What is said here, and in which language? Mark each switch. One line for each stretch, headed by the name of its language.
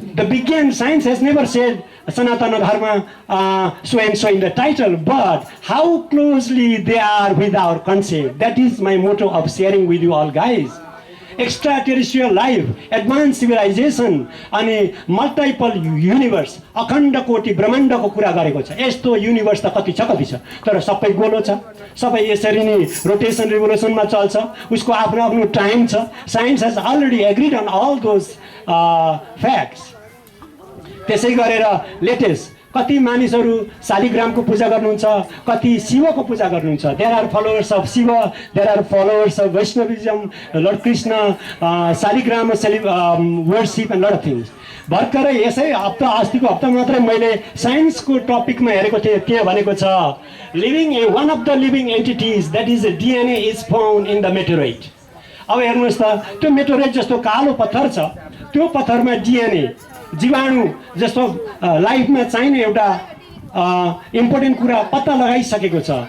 English: विज्ञान science has never said Sanatana Dharma so and so in the title, but how closely they are with our concept. That is my motto of sharing with you all guys. Extraterrestrial life, advanced civilization,
Nepali: अनि multiple universe, अखण्ड कोटि ब्रह्माण्डको कुरा गरेको छ। यस्तो universe त कति छ, तर सबै गोलो छ, सबै यसरी नै रोटेसन रिभोल्युसनमा चल्छ, उसको आफ्नो आफ्नो टाइम छ।
English: Science has already agreed on all those facts.
Nepali: त्यसै गरेर लेटेस्ट कति मानिसहरू शालिग्रामको पूजा गर्नुहुन्छ, कति शिवको पूजा गर्नुहुन्छ।
English: There are followers of Shiva, there are followers of Vaishnavism, lord Krishna, Shaligram worship and lot of things.
Nepali: भर्खरै यसै हप्ता, अस्तिको हप्ता मात्रै मैले साइन्सको टपिकमा हेरेको थिएँ, के भनेको छ,
English: One of the living entities that is DNA is found in the meteoroid.
Nepali: अब हेर्नुहोस् त, त्यो मेटेरोइड जस्तो कालो पत्थर छ, त्यो पत्थरमा DNA जीवाणु जस्तो लाइफमा चाहिने एउटा इम्पोर्टेन्ट कुरा पत्ता लगाइसकेको छ।